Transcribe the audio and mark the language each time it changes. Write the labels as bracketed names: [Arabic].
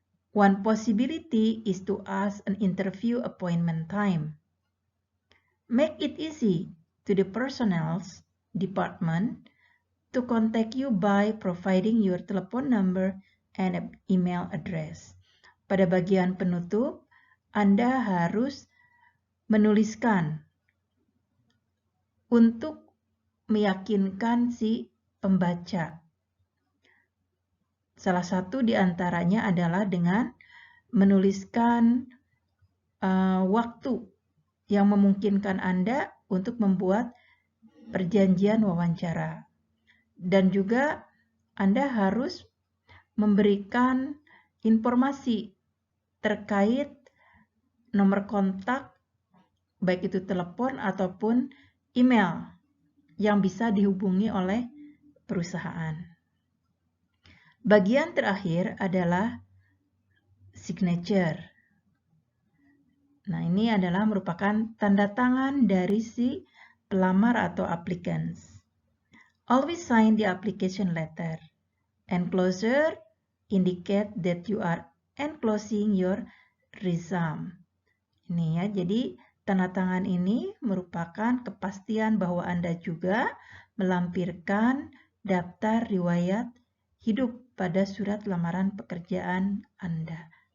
[English] One possibility is to ask an interview appointment time. Make it easy to the personnel department to contact you by providing your telephone number and email address. [Indonesian] Pada bagian penutup, Anda harus menuliskan untuk meyakinkan si pembaca. Salah satu di antaranya adalah dengan menuliskan waktu yang memungkinkan Anda untuk membuat perjanjian wawancara. Dan juga Anda harus memberikan informasi terkait nomor kontak, baik itu telepon ataupun email yang bisa dihubungi oleh perusahaan. Bagian terakhir adalah signature. Nah, ini adalah merupakan tanda tangan dari si pelamar atau applicants. [English] Always sign the application letter. Enclosure indicate that you are enclosing your resume. [Indonesian] Ini ya, jadi tanda tangan ini merupakan kepastian bahwa Anda juga melampirkan daftar riwayat hidup pada surat lamaran pekerjaan Anda.